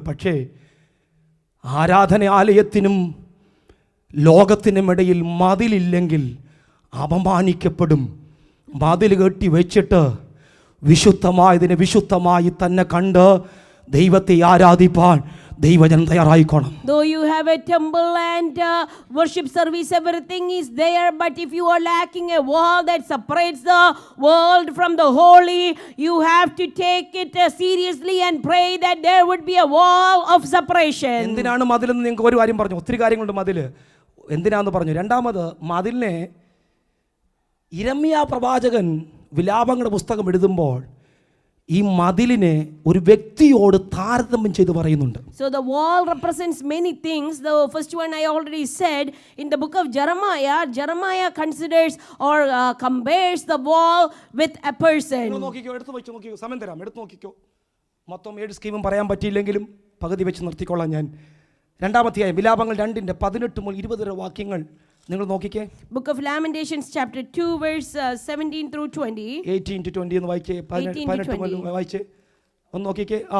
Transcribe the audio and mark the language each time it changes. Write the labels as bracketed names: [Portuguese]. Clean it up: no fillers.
[Malayalam] പക്ഷേ ആരാധനാലയത്തിനും ലോകത്തിനുമിടയിൽ മതിലില്ലെങ്കിൽ അപമാനിക്കപ്പെടും. മതിൽ കെട്ടി വെച്ചിട്ട് വിശുദ്ധമായതിനെ വിശുദ്ധമായി തന്നെ കണ്ട് ദൈവത്തെ ആരാധിപ്പാൻ ദൈവജനം തയ്യാറായിക്കോണം. [English] Though you have a temple and worship service, everything is there, but if you are lacking a wall that separates the world from the holy, you have to take it seriously and pray that there would be a wall of separation. [Malayalam] എന്തിനാണ് മതിലെന്ന് നിങ്ങൾക്ക് ഒരു കാര്യം പറഞ്ഞു. ഒത്തിരി കാര്യങ്ങളുണ്ട് മതിൽ എന്തിനാന്ന് പറഞ്ഞു. രണ്ടാമത്, മതിലിനെ യിരെമ്യാ പ്രവാചകൻ വിലാപങ്ങളുടെ പുസ്തകം എഴുതുമ്പോൾ ഈ മതിലിനെ ഒരു വ്യക്തിയോട് താരതമ്യം ചെയ്ത് പറയുന്നുണ്ട്. [English] So the wall represents many things. The first one I already said in the book of Jeremiah considers or compares the wall with a person. [Malayalam] നോക്കിക്കോ, എടുത്തു വെച്ച് നോക്കിക്കോ, സമയം തരാം, എടുത്തു നോക്കിക്കോ. മൊത്തം 7 സ്കീമും പറയാൻ പറ്റിയില്ലെങ്കിലും പകുതി വെച്ച് നിർത്തിക്കൊള്ളാം ഞാൻ. രണ്ടാമത്തെ വിലാപങ്ങൾ 2:18 മുതൽ 20 വരെ വാക്യങ്ങൾ നിങ്ങൾ നോക്കിക്കേ. [English] Book of Lamentations chapter 2 verse 17 through 20. [Malayalam] 18 to 20 എന്ന് വായിച്ചേ. 18 മുതൽ വായിച്ചേ, ഒന്ന് നോക്കിക്കേ.